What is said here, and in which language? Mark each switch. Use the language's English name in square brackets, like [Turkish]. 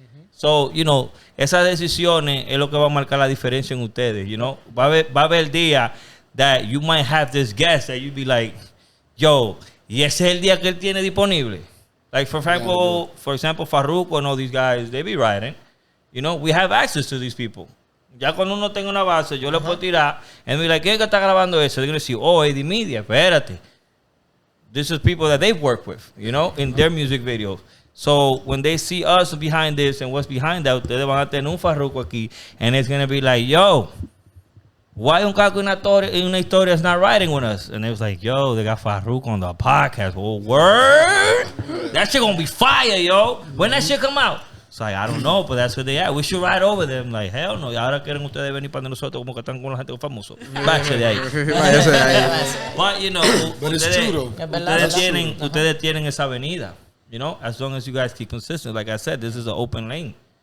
[Spanish] So, you know, esas decisiones es lo que va a marcar la diferencia en ustedes, you know. Va a haber el día [English] that you might have this guest that you'd be like, [Spanish] yo, y ese es el día que él tiene disponible. [English] Like, for example, Farruko and all these guys, they be riding. You know, we have access to these people. [Spanish] Ya cuando uno tenga una base, yo le puedo tirar [English] and be like, [Spanish] ¿quién es que está grabando eso? [English] They're going to say, oh, AD Media, espérate. This is people that they've worked with, you know, in their music videos. So when they see us behind this and what's behind that, [Spanish] ustedes van a tener un Farruko aquí [English] and it's going to be like, yo, why un Casco Una Historia is not riding with us? And it was like, yo, they got Farruko on the podcast. Well, word? That shit gonna be fire, yo. When that shit come out? It's like, I don't know, but that's where they at. We should ride over them. Like, hell no. [Spanish] Y ahora quieren ustedes venir para nosotros como que están con la gente famosa. Váyase de ahí. Váyase de ahí. [English] But, you know, But it's true, though. [Spanish] ustedes tienen esa avenida. [English] You know, as long as you guys keep consistent. Like I said, this is an open lane.